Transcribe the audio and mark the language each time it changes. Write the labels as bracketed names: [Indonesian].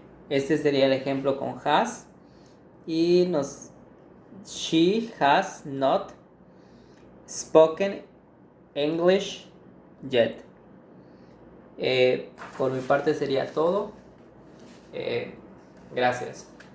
[Spanish] Este sería el ejemplo con has. [English] Y she has not spoken English yet. [Spanish] Por mi parte sería todo. Gracias.